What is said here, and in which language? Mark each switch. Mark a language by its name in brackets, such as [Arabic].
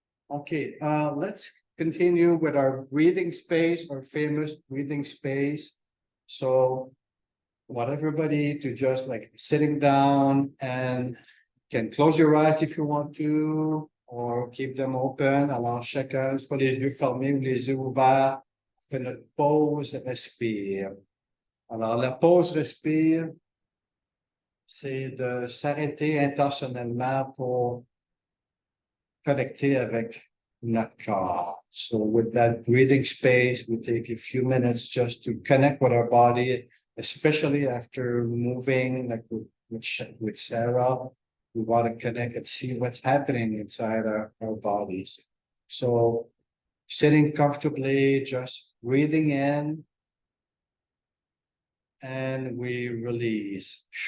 [English] Okay, let's continue with our breathing space, our famous breathing space. So want everybody to just like sitting down and can close your eyes if you want to, or keep them open. [French] Alors, chacun, soit les yeux fermés ou les yeux ouverts. On fait notre pause, respire. Alors, la pause respire, c'est de s'arrêter intentionnellement pour connecter avec notre corps. [English] So with that breathing space, we take a few minutes just to connect with our body, especially after moving, like with Sarah. We want to connect and see what's happening inside our bodies. So sitting comfortably, just breathing in, and we release.